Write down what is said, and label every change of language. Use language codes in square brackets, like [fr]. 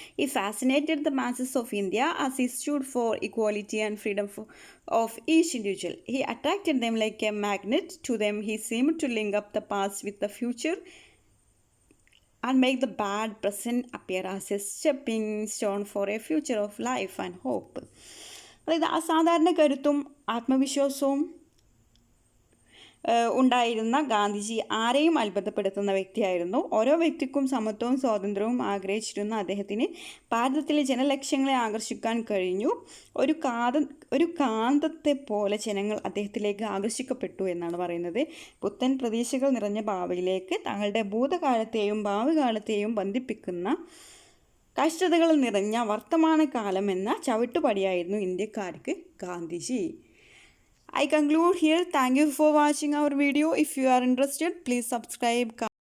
[en] He fascinated the masses of India as he stood for equality and freedom of each individual. He attracted them like a magnet. To them, he seemed to link up the past with the future and make the bad present appear as a stepping stone for a future of life and hope. [ml] അതായത് അസാധാരണ കരുത്തും ആത്മവിശ്വാസവും ഉണ്ടായിരുന്ന ഗാന്ധിജി ആരെയും അത്ഭുതപ്പെടുത്തുന്ന വ്യക്തിയായിരുന്നു. ഓരോ വ്യക്തിക്കും സമത്വവും സ്വാതന്ത്ര്യവും ആഗ്രഹിച്ചിരുന്ന അദ്ദേഹത്തിന് ഭാരതത്തിലെ ജനലക്ഷ്യങ്ങളെ ആകർഷിക്കാൻ കഴിഞ്ഞു. ഒരു കാന്തത്തെ പോലെ ജനങ്ങൾ അദ്ദേഹത്തിലേക്ക് ആകർഷിക്കപ്പെട്ടു എന്നാണ് പറയുന്നത്. പുത്തൻ പ്രതീക്ഷകൾ നിറഞ്ഞ ഭാവിയിലേക്ക് തങ്ങളുടെ ഭൂതകാലത്തെയും ഭാവി കാലത്തെയും ബന്ധിപ്പിക്കുന്ന കഷ്ടതകൾ നിറഞ്ഞ വർത്തമാനകാലം എന്ന ചവിട്ടുപടിയായിരുന്നു ഇന്ത്യക്കാർക്ക് Gandhiji. [en] I conclude here. Thank you for watching our video. If you are interested, please subscribe.